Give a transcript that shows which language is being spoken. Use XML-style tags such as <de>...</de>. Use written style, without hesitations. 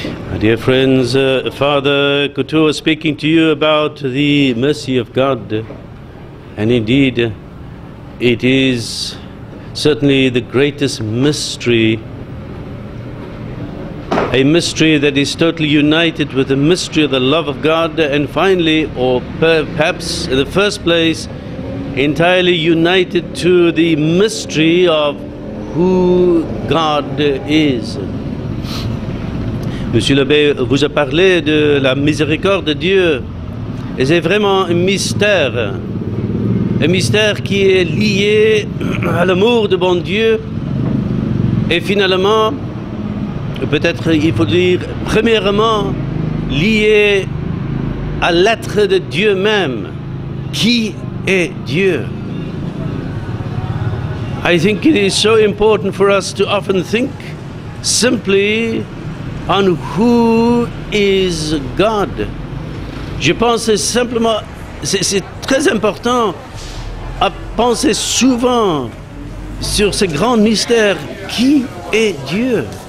<en>My dear friends, Father Couture was speaking to you about the mercy of God, and indeed it is certainly the greatest mystery, a mystery that is totally united with the mystery of the love of God, and finally, or perhaps in the first place, entirely united to the mystery of who God is.</en> <fr>Monsieur l'abbé vous a parlé de la miséricorde de Dieu, et c'est vraiment un mystère qui est lié à l'amour de bon Dieu, et finalement, peut-être il faut dire premièrement, lié à l'être de Dieu même. Qui est Dieu?</fr> <en>I think it is so important for us to often think simply on who is God.</en> <fr>Je pense simplement, c'est très important à penser souvent sur ce grand mystère, qui est Dieu?</fr>